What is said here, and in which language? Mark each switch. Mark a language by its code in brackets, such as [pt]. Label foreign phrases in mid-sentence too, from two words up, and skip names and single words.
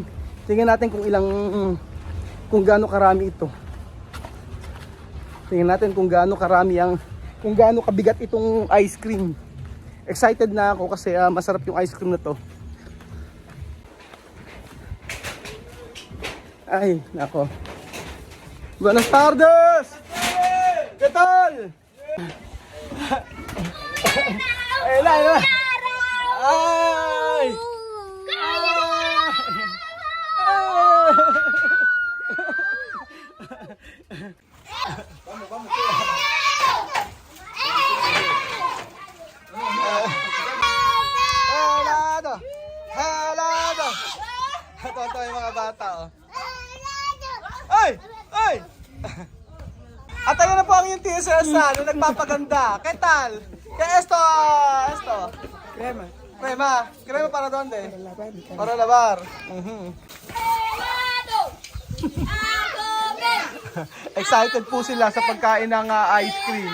[tl] Tingnan natin kung gaano karami ito. Tingnan natin kung gaano kabigat itong [en] ice cream. [tl] Excited na ako kasi masarap yung [en] ice cream [tl] na to. Ay, nako. [es] Buenas tardes! ¿Qué tal? Ay, ay! Vamos. Helado! [tl] Ito yung mga bata, Ay! At ayun na po ang yung Tia Celsa nung nagpapaganda. [es] ¿Qué tal? ¿Qué esto? Crema para donde? Para lavar. [tl] Excited po sila sa pagkain ng [en] ice cream.